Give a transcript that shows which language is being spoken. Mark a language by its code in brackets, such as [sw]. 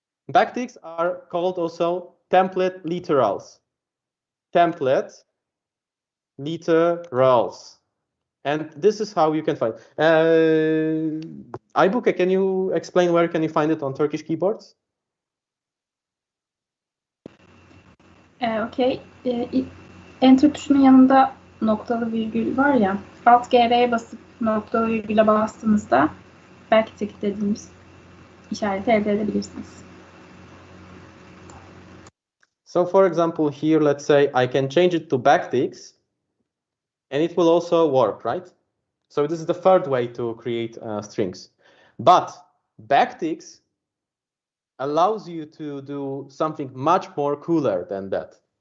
[en] Backticks are called also template literals. Template literals. And this is how you can find. Aybuke, can you explain where can you find it on Turkish keyboards? Okay. [tr] Enter tuşunun yanında noktalı virgül var ya. Alt GR'ye basıp noktalı virgüle bastığınızda backtick dediğimiz işareti elde edebilirsiniz. [en] So for example, here, let's say I can change it to backticks and it will also work, right? So this is the third way to create strings. But backticks allows you to do something much more cooler than that.